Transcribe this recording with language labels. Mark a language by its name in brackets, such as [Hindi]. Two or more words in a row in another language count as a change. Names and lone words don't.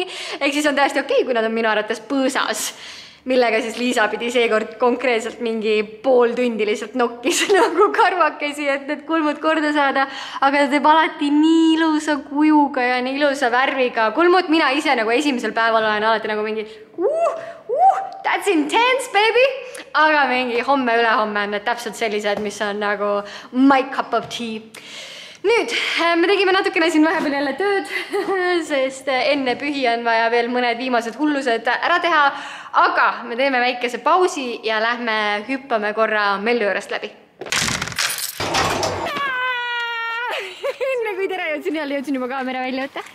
[Estonian] Ehk siis on täiesti okei, kui nad on minu arvates põõsas, millega siis Liisa pidi seekord konkreetselt mingi pool tundi lihtsalt nokkis nagu karvakesi, et need kulmud korda saada. Aga ta teeb alati nii ilusa kujuga ja nii ilusa värviga kulmud. Mina ise nagu esimesel päeval olen alati nagu mingi [English] that's intense, baby! [Estonian] Aga mingi homme, ülehomme on need täpselt sellised, mis on nagu [English] my cup of tea. [Estonian] Nüüd, me tegime natukene siin vahepeal jälle tööd, sest enne pühi on vaja veel mõned viimased hullused ära teha, aga me teeme väikese pausi ja lähme hüppame korra Mellu juurest läbi. Enne kui tere jõudsin juba kaamera välja võtta.